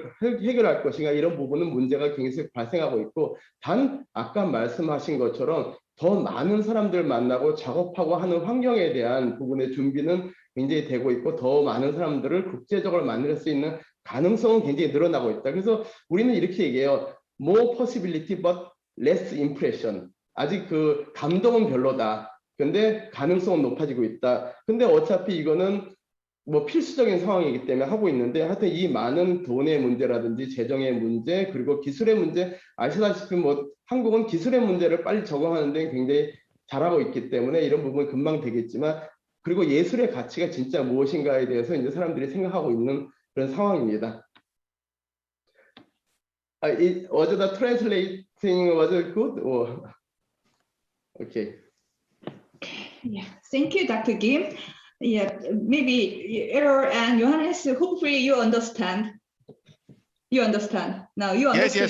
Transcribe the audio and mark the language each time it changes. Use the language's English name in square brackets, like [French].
[Korean] 해결할 것인가 이런 부분은 문제가 굉장히 발생하고 있고 단 아까 말씀하신 것처럼 더 많은 사람들 만나고 작업하고 하는 환경에 대한 부분의 준비는 굉장히 되고 있고 더 많은 사람들을 국제적으로 만날 수 있는 가능성은 굉장히 늘어나고 있다. 그래서 우리는 이렇게 얘기해요. [English] More possibility but less impression. [Korean] 아직 그 감동은 별로다. 근데 가능성은 높아지고 있다. 근데 어차피 이거는 뭐 필수적인 상황이기 때문에 하고 있는데 하여튼 이 많은 돈의 문제라든지 재정의 문제 그리고 기술의 문제 아시다시피 뭐 한국은 기술의 문제를 빨리 적응하는 데 굉장히 잘하고 있기 때문에 이런 부분은 금방 되겠지만 그리고 예술의 가치가 진짜 무엇인가에 대해서 이제 사람들이 생각하고 있는 그런 상황입니다. [English] Was the translating was it good? Or... Okay. Yeah, thank you, Dr. Kim. Yeah, maybe Error and Johannes, hopefully you understand. You understand. Now you understand.